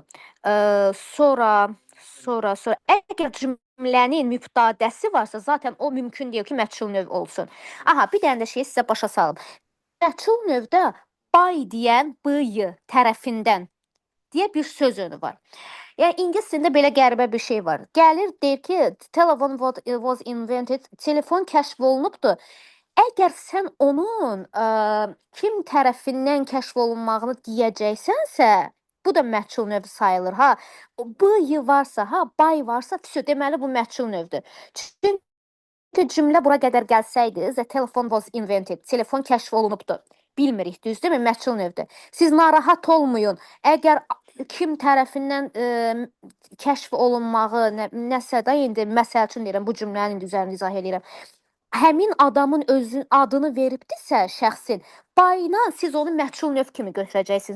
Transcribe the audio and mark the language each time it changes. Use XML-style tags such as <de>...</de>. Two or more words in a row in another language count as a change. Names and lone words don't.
<az>Sonra əgər cümlənin müftadəsi varsa, zaten o mümkün deyil ki, məchul növ olsun. Aha, bir dənə də şey sizə başa salım. Məchul növdə by deyən b-yı tərəfindən deyə bir söz önü var. Yəni ingilis dilində belə qəribə bir şey var. Gəlir deyir ki,</az> <en>telephone was invented,</en> <az>telefon kəşf olunubdur. Əgər sən onun kim tərəfindən kəşf olunmağını deyəcəksənsə, bu da məchul növ sayılır, ha. B-yı varsa, ha, by varsa, deməli bu məchul növdür. Çünki cümlə bura qədər gəlsəydi,</az> <en>the telephone was invented,</en> <az>telefon kəşf olunubdur. Bilmirik, düzdürmü? Məchul növdür. Siz narahat olmayın. Əgər kim tərəfindən kəşf olunmağı, nəsə də indi məsəl üçün deyirəm, bu cümlənin indi üzərində izah edirəm. Həmin adamın özünün adını veribdirsə şəxsin, bayına siz onu məchul növ kimi götürəcəksiniz.</az>